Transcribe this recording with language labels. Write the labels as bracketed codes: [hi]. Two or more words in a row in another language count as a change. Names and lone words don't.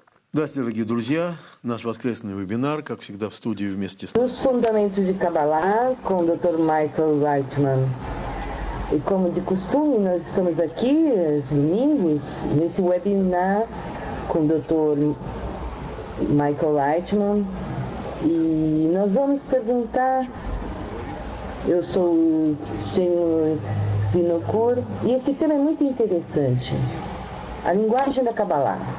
[ru] Здравствуйте, дорогие друзья! Наш воскресный вебинар, как всегда, в студии вместе с... [pt] Os Fundamentos de Kabbalah, com o Dr. Michael Reitman. E como de costume, nós estamos aqui, aos domingos, nesse webinar com o Dr. Michael Reitman. E nós vamos perguntar, eu sou o senhor Vinokur, e esse tema é muito interessante, a linguagem da Kabbalah.